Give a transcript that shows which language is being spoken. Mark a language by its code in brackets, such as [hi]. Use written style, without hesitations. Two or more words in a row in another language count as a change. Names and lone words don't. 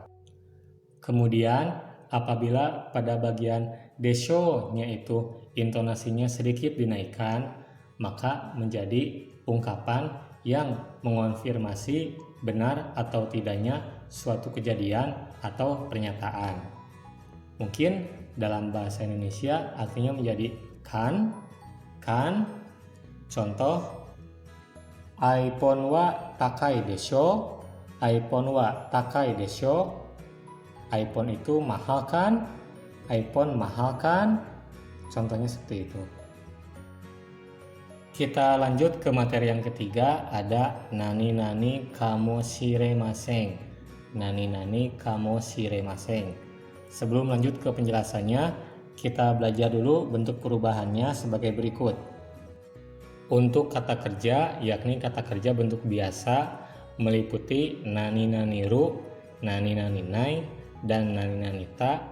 [id] Kemudian apabila pada bagian desho-nya itu intonasinya sedikit dinaikkan, maka menjadi ungkapan yang mengonfirmasi benar atau tidaknya suatu kejadian atau pernyataan. Mungkin dalam bahasa Indonesia artinya menjadi kan. Contoh, [ja] iPhoneは高いでしょう. iPhoneは高いでしょう. [id] iPhone itu mahal kan? iPhone mahal kan? Contohnya seperti itu. Kita lanjut ke materi yang ketiga, ada [ja] なになにかもしれません. なになにかもしれません. [id] Sebelum lanjut ke penjelasannya, Kita belajar dulu bentuk perubahannya sebagai berikut. Untuk kata kerja, yakni kata kerja bentuk biasa meliputi [ja] なになにる, なになにない, [id] dan [ja] なになにた.